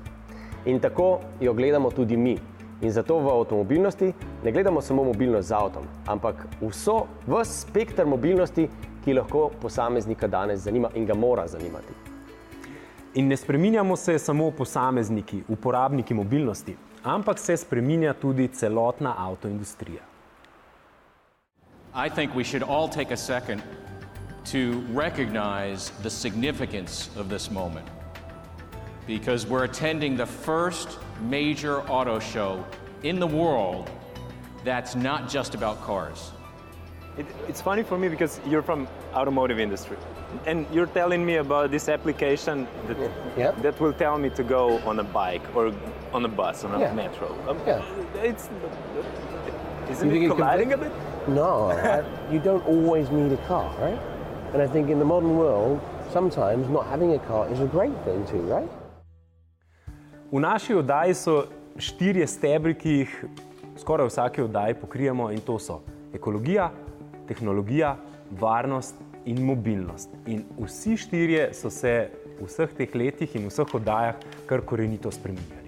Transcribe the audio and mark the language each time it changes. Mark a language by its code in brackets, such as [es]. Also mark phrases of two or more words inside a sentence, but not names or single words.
[sl] In tako jo gledamo tudi mi. In zato v avtomobilnosti ne gledamo samo mobilnost z avtom, ampak ves spekter mobilnosti, ki lahko posameznika danes zanima in ga mora zanimati. In ne spreminjamo se samo posamezniki, uporabniki mobilnosti, ampak se spreminja tudi celotna avtoindustrija. [en] I think we should all take a second to recognize the significance of this moment, because we're attending the first major auto show in the world that's not just about cars. It's funny for me because you're from automotive industry and you're telling me about this application that will tell me to go on a bike or on a bus, on a metro. Isn't it colliding a bit? No, you don't always need a car, right? And I think in the modern world, sometimes not having a car is a great thing too, right? [sl] V naši oddaji so 4 stebri, ki jih skoraj v vsaki oddaji pokrijemo, in to so ekologija, tehnologija, varnost in mobilnost. In vsi 4 so se v vseh teh letih in v vseh oddajah kar korenito spreminjali.